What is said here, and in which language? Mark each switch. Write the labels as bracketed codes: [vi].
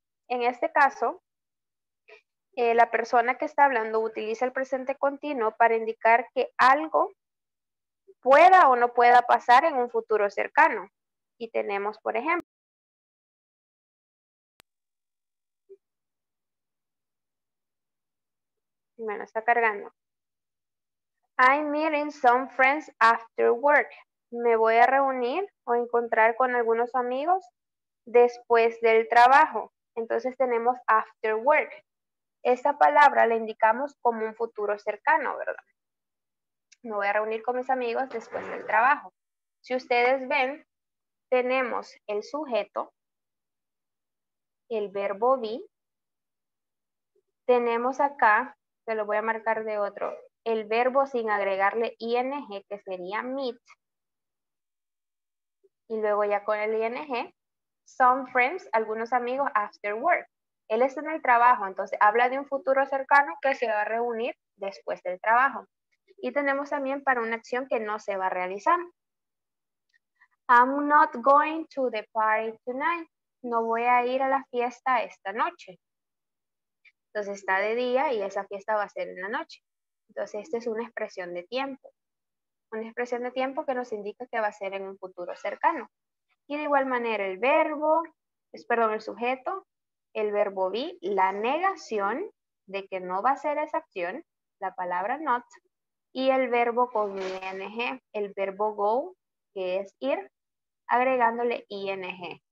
[es] En este caso, la persona que está hablando utiliza el presente continuo para indicar que algo pueda o no pueda pasar en un futuro cercano. Y tenemos, por ejemplo, bueno, está cargando. [en] I'm meeting some friends after work. [es] Me voy a reunir o encontrar con algunos amigos después del trabajo. Entonces tenemos after work. Esta palabra la indicamos como un futuro cercano, ¿verdad? Me voy a reunir con mis amigos después del trabajo. Si ustedes ven, tenemos el sujeto, el verbo be, tenemos acá, se lo voy a marcar de otro, el verbo sin agregarle ing, que sería meet, y luego ya con el ing, [en] some friends, [es] algunos amigos [en] after work. [es] Él está en el trabajo, entonces habla de un futuro cercano que se va a reunir después del trabajo. Y tenemos también para una acción que no se va a realizar. [en] I'm not going to the party tonight. [es] No voy a ir a la fiesta esta noche. Entonces está de día y esa fiesta va a ser en la noche. Entonces esta es una expresión de tiempo. Una expresión de tiempo que nos indica que va a ser en un futuro cercano. Y de igual manera el verbo, el sujeto, el verbo be, la negación de que no va a ser esa acción, la palabra not, y el verbo con ing, el verbo go, que es ir, agregándole ing.